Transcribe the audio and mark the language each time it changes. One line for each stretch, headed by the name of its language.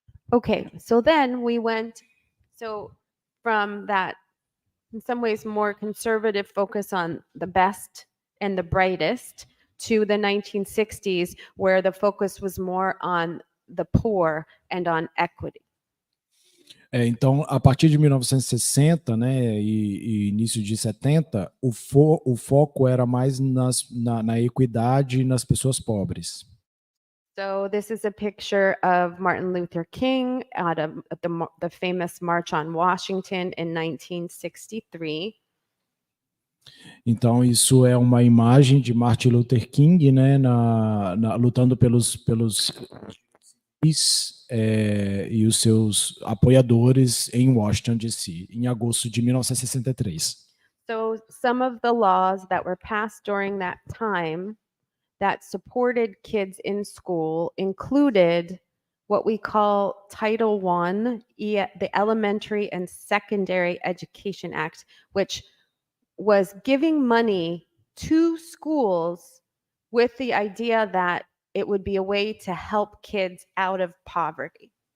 English: Okay, so then we went, so from that, in some ways, more conservative focus on the best and the brightest to the 1960s, where the focus was more on the poor and on equity.
Portuguese: Então, a partir de 1960, né, e início de 70, o foco era mais na equidade e nas pessoas pobres.
English: So this is a picture of Martin Luther King at the famous March on Washington in 1963.
Portuguese: Então, isso é uma imagem de Martin Luther King, né, lutando pelos e os seus apoiadores em Washington, D.C., em agosto de 1963.
English: So some of the laws that were passed during that time that supported kids in school included what we call Title I, the Elementary and Secondary Education Act, which was giving money to schools with the idea that it would be a way to help kids out of poverty.